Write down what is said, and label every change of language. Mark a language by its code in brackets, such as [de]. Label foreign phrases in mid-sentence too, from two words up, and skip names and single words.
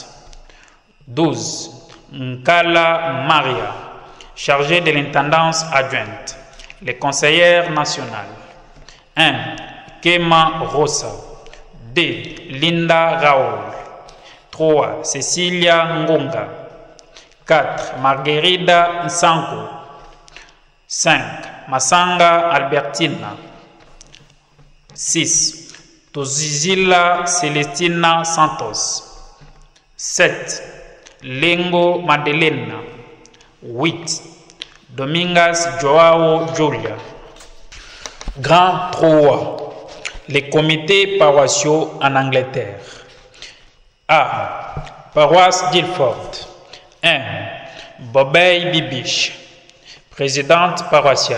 [fr] 12. Nkala Maria, chargée de l'intendance adjointe. Les conseillères nationales. 1. Kema Rosa. 2. Linda Raoul. 3. Cecilia Ngonga. 4. Marguerida Nsanko. 5. Masanga Albertina. 6. Tozizila Celestina Santos. 7. Lengo Madelena. 8. Domingas Joao Julia. Grand 3. Les comités paroissiaux en Angleterre. A. Paroisse d'Ilford. 1. Bobey Bibiche, présidente paroissiale.